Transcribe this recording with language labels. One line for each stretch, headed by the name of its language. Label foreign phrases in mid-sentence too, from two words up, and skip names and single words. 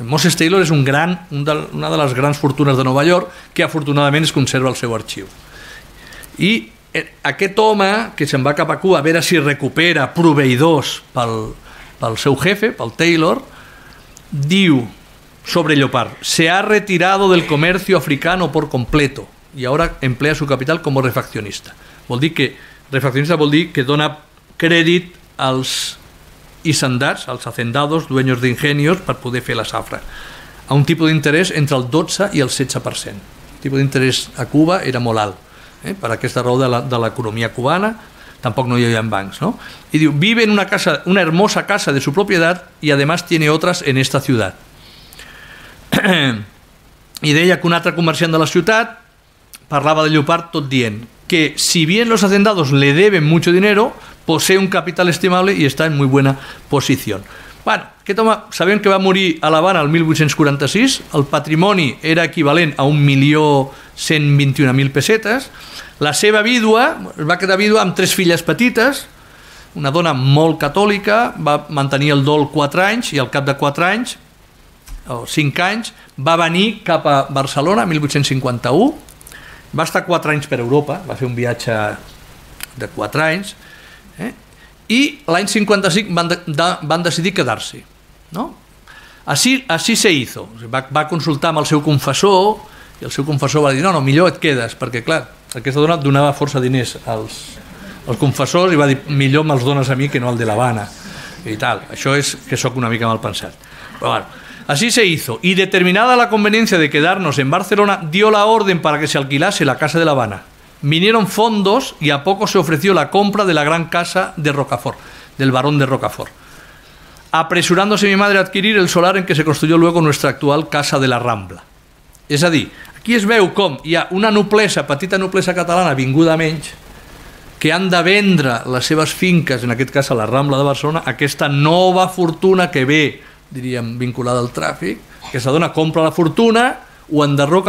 Catalan: Moses Taylor és una de les grans fortunes de Nova York que afortunadament es conserva al seu arxiu. I aquest home que se'n va cap a Cuba a veure si recupera proveïdors pel seu jefe, pel Taylor, diu sobre Llopart:
Spanish: se ha retirado del comercio africano por completo y ahora emplea su capital como refaccionista.
Catalan: Refaccionista vol dir que dona crèdit als hisendats, als hacendados,
Spanish: dueños de ingenios,
Catalan: per poder fer la safra, a un tipus d'interès entre el 12 i el 16%. El tipus d'interès a Cuba era molt alt, per aquesta raó de l'economia cubana. Tampoc no hi havia bancs, ¿no?
Spanish: Y diu, vive en una hermosa casa de su propiedad y además tiene otras en esta ciudad.
Catalan: I deia que un altre comerciant de la ciutat parlava de Llopart tot dient que
Spanish: si bien los hacendados le deben mucho dinero, posee un capital estimable y está en muy buena posición.
Catalan: Bueno, aquest home, sabem que va morir a l'Havana el 1846, el patrimoni era equivalent a 1.121.000 pessetes, la seva vídua es va quedar vídua amb 3 filles petites, una dona molt catòlica, va mantenir el dol 4 anys i al cap de 4 anys, o 5 anys, va venir cap a Barcelona, 1851, va estar 4 anys per Europa, va fer un viatge de 4 anys, i l'any 55 van decidir quedar-se, ¿no?
Spanish: Así se hizo.
Catalan: Va consultar amb el seu confessor i el seu confessor va dir, no, millor et quedes, perquè clar, aquesta dona donava força diners als confessors i va dir, millor me'ls dones a mi que no al de l'Havana i tal. Això és que sóc una mica mal pensat. Però bueno,
Spanish: así se hizo, y determinada la conveniencia de quedarnos en Barcelona, dio la orden para que se alquilase la casa de La Habana. Vinieron fondos y a poco se ofreció la compra de la gran casa de Rocafort, del barón de Rocafort, apresurándose mi madre a adquirir el solar en que se construyó luego nuestra actual Casa de la Rambla.
Catalan: És a dir, aquí es veu com hi ha una noblesa, petita noblesa catalana vinguda a menys, que han de vendre les seves finques, en aquest cas a la Rambla de Barcelona, aquesta nova fortuna que ve, diríem, vinculada al tràfic, que se dona, compra la fortuna, ho enderroca.